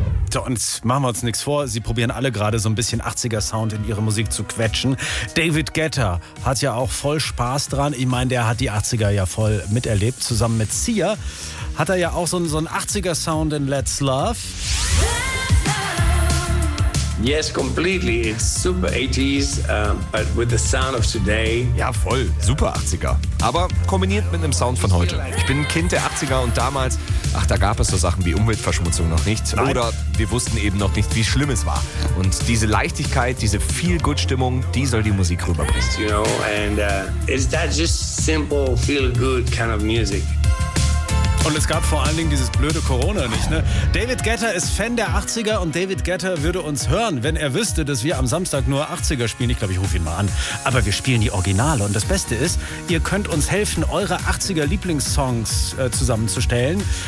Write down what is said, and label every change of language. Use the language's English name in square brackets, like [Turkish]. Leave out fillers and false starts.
[German] So, und machen wir uns nichts vor, sie probieren alle gerade so ein bisschen 80er-Sound in ihre Musik zu quetschen. David Guetta hat ja auch voll Spaß dran. Ich meine, der hat die 80er ja voll miterlebt. Zusammen mit Sia hat er ja auch so einen 80er-Sound in Let's Love. [English] Yes, completely. It's super 80s, but with the sound of today. [German] Ja, voll. Super 80er. Aber kombiniert mit einem Sound von heute. Ich bin ein Kind der 80er und damals, da gab es so Sachen wie Umweltverschmutzung noch nicht. Nein. Oder wir wussten eben noch nicht, wie schlimm es war. Und diese Leichtigkeit, diese Feel-Good-Stimmung, die soll die Musik rüberbringen. [English] You know, and is that just simple feel-good kind of music? [German] Und es gab vor allen Dingen dieses blöde Corona nicht, ne? David Guetta ist Fan der 80er und David Guetta würde uns hören, wenn er wüsste, dass wir am Samstag nur 80er spielen. Ich glaube, ich rufe ihn mal an. Aber wir spielen die Originale. Und das Beste ist, ihr könnt uns helfen, eure 80er-Lieblingssongs zusammenzustellen.